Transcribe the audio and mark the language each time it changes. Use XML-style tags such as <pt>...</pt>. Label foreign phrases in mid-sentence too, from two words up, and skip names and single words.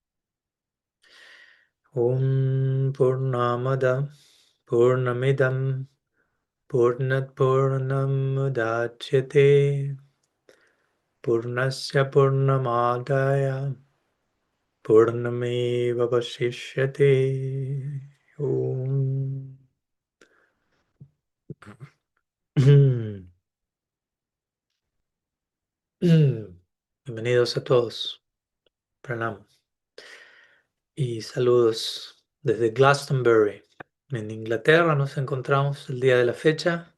<sa>ॐ पूर्णमद पूर्णमिदम् पूर्णात् पूर्णम् मुदच्यते पूर्णस्य पूर्णमादाय पूर्णमेव वशिष्यते. Om.</sa> <es>Bienvenidos a todos. Pranam. Y saludos desde Glastonbury. En Inglaterra nos encontramos el día de la fecha.</es>